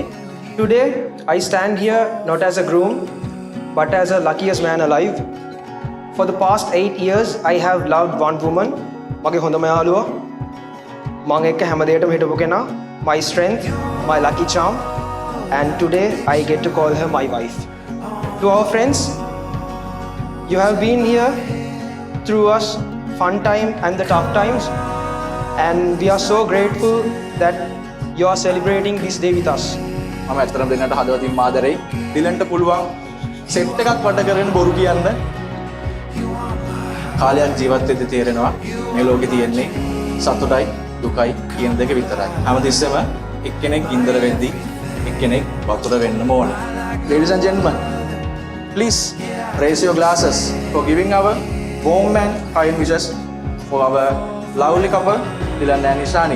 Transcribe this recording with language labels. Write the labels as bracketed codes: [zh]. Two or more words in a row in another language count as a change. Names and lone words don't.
[en] Today I stand here not as a groom but as a luckiest man alive. For the past 8 years I have loved one woman. [si] මගේ හොඳම යාළුවා. මම එක්ක හැමදේටම හිටපු කෙනා. [en] My strength, my lucky charm, and today I get to call her my wife. To our friends, you have been here through us fun time and the tough times. And we are so grateful that you are celebrating this day with us. [si] මම ඇත්තටම දෙන්නට හදවතින් ආදරෙයි. ඩිලන්ට පුළුවන් සෙට් එකක් වට කරගෙන බොරු කියන්න. කාලයක් ජීවත් වෙද්දී තේරෙනවා මේ ලෝකේ තියෙන්නේ සතුටයි දුකයි කියන දෙක විතරයි. හැමතිස්සෙම එක්කෙනෙක් ඉන්දර වෙද්දී එක්කෙනෙක් වතුර වෙන්නම ඕනේ. [en] Ladies and gentlemen, please raise your glasses for giving our warm and kind wishes for our lovely couple, Dylan and Ishani.